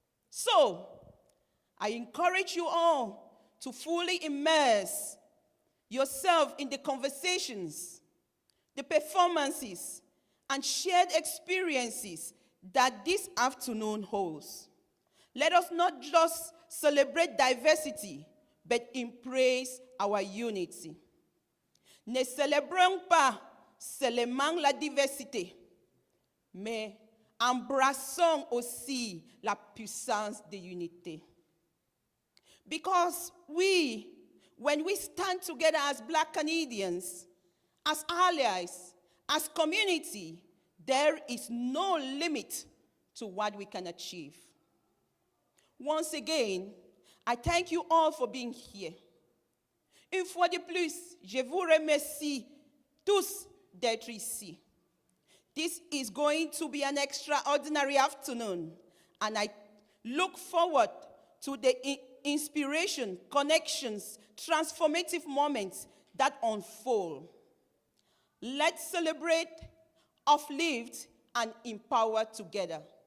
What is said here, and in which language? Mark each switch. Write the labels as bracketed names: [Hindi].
[English] So, I encourage you all to fully immerse yourself in the conversations, the performances, and shared experiences that this afternoon holds. Let us not just celebrate diversity, but embrace our unity. [French] Ne célébrons pas seulement la diversité, mais embrassons aussi la puissance de l'unité. [English] Because when we stand together as Black Canadians, as allies, as community, there is no limit to what we can achieve. Once again, I thank you all for being here. [French] Une fois de plus, je vous remercie tous d'être ici. [English] This is going to be an extraordinary afternoon, and I look forward to the inspiration, connections, transformative moments that unfold. Let's celebrate, uplift, and empower together.